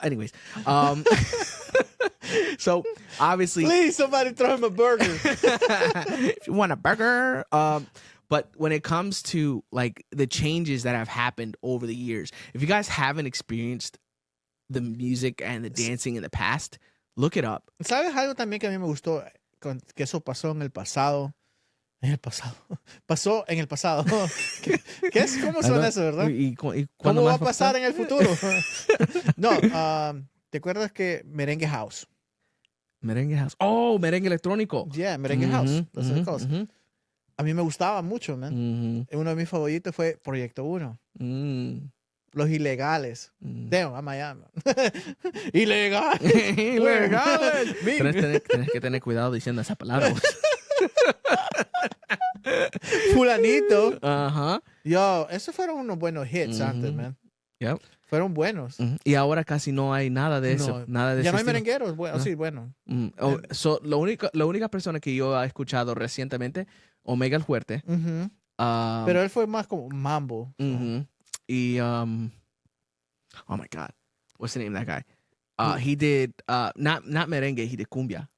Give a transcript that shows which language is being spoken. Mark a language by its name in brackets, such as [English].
[English] Anyways, so obviously, Please, somebody throw him a burger. if you want a burger. But when it comes to like the changes that have happened over the years, if you guys haven't experienced the music and the dancing in the past, look it up. [Spanish] ¿Sabes algo también que a mí me gustó? Que eso pasó en el pasado. En el pasado. Pasó en el pasado. ¿Qué es? ¿Cómo suena eso, verdad? ¿Cómo va a pasar en el futuro? No, ¿te acuerdas que Merengue House? Merengue House. Oh, merengue electrónico. [English] Yeah, Merengue House. That's what it calls. [Spanish] A mí me gustaba mucho, man. Uno de mis favoritos fue Proyecto 1. Los Ilegales. Damn, a Miami. Ilegal. Ilegales. Tienes que tener cuidado diciendo esa palabra. Fulanito. Ajá. Yo, esos fueron unos buenos hits antes, man. [English] Yep. [Spanish] Fueron buenos. Y ahora casi no hay nada de eso. No. Nada de ya ese no hay estilo. merengueros. Bueno, sí, bueno. So, la única persona que yo he escuchado recientemente, Omega el Fuerte. Pero él fue más como mambo. [English] Y, oh my God. What's the name of that guy? He did, not merengue, he did cumbia.